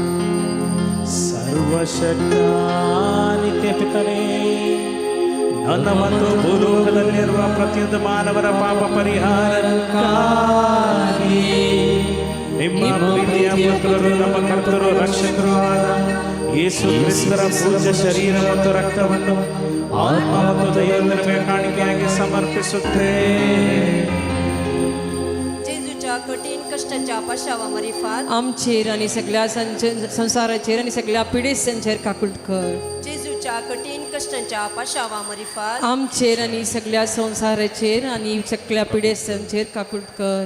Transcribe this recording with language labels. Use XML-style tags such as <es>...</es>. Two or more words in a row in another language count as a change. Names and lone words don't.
<kn>ಸರ್ವಶಕ್ತಾನಿತ್ಯ ಪಿತನೇ, ನನ್ನ ಮತ್ತು ಭೂಲೋಕದಲ್ಲಿರುವ ಪ್ರತಿಯೊಂದು ಮಾನವರ ಪಾಪ ಪರಿಹಾರಕ್ಕಾಗಿ ನಿಮ್ಮ ಪ್ರೀತಿಯ ಪುತ್ರರು, ನಮ್ಮ ಕರ್ತರು, ರಕ್ಷಕರು ಆದ ಯೇಸು ಕ್ರಿಸ್ತರ ಪೂಜ್ಯ ಶರೀರ ಮತ್ತು ರಕ್ತವನ್ನು ಆತ್ಮ ಮತ್ತು ದೈವದ ಕಾಣಿಕೆಯಾಗಿ ಸಮರ್ಪಿಸುತ್ತೇವೆ.</kn> <kok>जेजूच्या कठीण कष्टाच्या पश्चावामरिफात आमचेर आणि सगळ्या संसाराचेर आणि सगळ्या पिडेसांचेर काकूट कर. जेजूच्या कठीण कष्टाच्या पश्चावामरिफात आमचेर आणि सगळ्या संसाराचेर आणि सगळ्या पिडेसांचेर काकूट कर.</kok>